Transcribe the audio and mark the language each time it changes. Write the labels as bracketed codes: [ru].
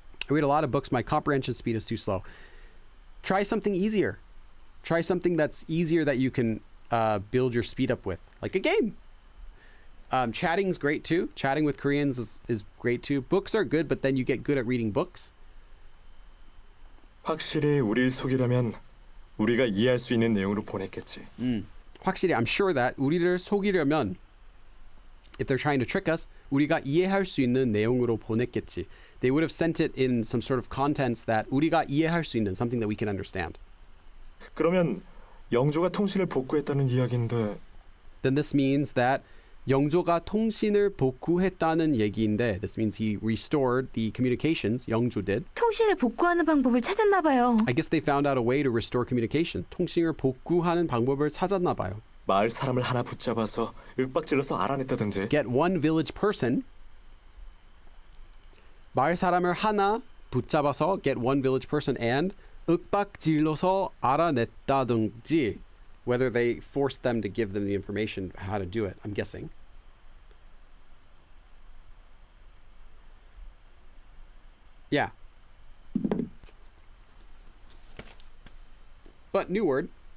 [en] I read a lot of books. My comprehension speed is too slow. Try something easier. Try something that's easier that you can build your speed up with, like a game. Chatting's great too. Chatting with Koreans is great too. Books are good, but then you get good at reading books. [ko] 확실히 우리를 속이려면 우리가 이해할 수 있는 내용으로 보냈겠지. 확실히, [en] I'm sure that [ko] 우리를 속이려면, [en] if they're trying to trick us, [ko] 우리가 이해할 수 있는 내용으로 보냈겠지. [en] They would have sent it in some sort of contents that [ko] 우리가 이해할 수 있는, [en] something that we can understand. [ko] 그러면 영조가 통신을 복구했다는 이야기인데 [en] Then this means that [ko] 영조가 통신을 복구했다는 얘기인데, [en] this means he restored the communications. 영조 did. [ko] 통신을 복구하는 방법을 찾았나 봐요. [en] I guess they found out a way to restore communication. [ko] 통신을 복구하는 방법을 찾았나 봐요. 마을 사람을 하나 붙잡아서 윽박질러서 알아냈다든지. [en] Get one village person. [ko] 마을 사람을 하나 붙잡아서 [en] get one village person and [ko] 윽박질러서 알아냈다든지. [en] Whether they forced them to give them the information how to do it, I'm guessing. Yeah. But new word.